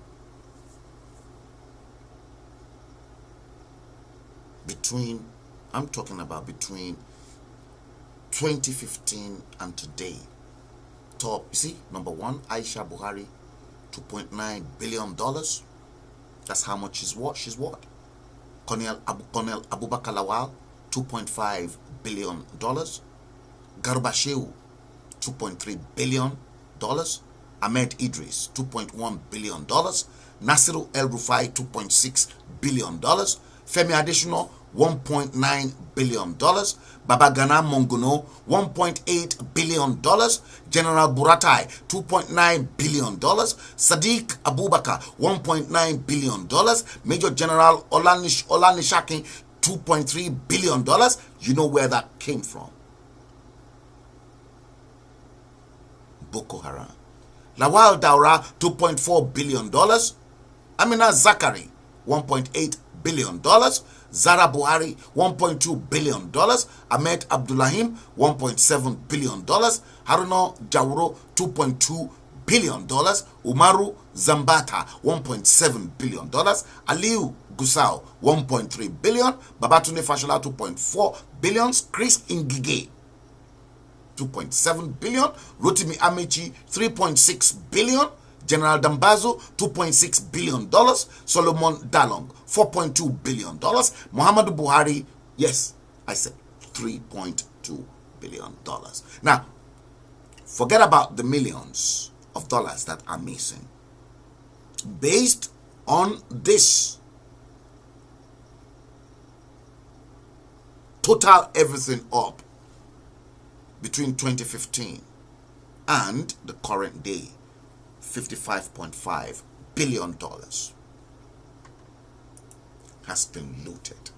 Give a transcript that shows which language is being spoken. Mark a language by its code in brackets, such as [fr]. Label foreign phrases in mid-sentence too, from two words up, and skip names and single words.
[en] I'm talking about between 2015 and today. Top, you see, number one, Aisha Buhari, $2.9 billion. That's how much she's worth. Colonel Abubakar Lawal, $2.5 billion. Garba Shehu, $2.3 billion. Ahmed Idris, $2.1 billion. Nasiru El Rufai, $2.6 billion. Femi Adesina, $1.9 billion. Babagana Monguno, $1.8 billion. General Buratai, $2.9 billion. Sadiq Abubakar, $1.9 billion. Major General Olanishakin, $2.3 billion. You know where that came from? Boko Haram. Lawal Daura, $2.4 billion. Amina Zakari, $1.8 billion. Zara Buhari, $1.2 billion. Ahmed Abdullahim, $1.7 billion. Haruna Jauro, $2.2 billion. Umaru Zambata, $1.7 billion. Aliu Gusau, $1.3 billion. Babatunde Fashola, $2.4 billion. Chris Ngige, $2.7 billion. Rotimi Amechi, $3.6 billion. General Dambazo, $2.6 billion. Solomon Dalong, $4.2 billion. Muhammadu Buhari, yes, I said $3.2 billion. Now, forget about the millions of dollars that are missing. Based on this, total everything up between 2015 and the current day, $55.5 billion has been looted.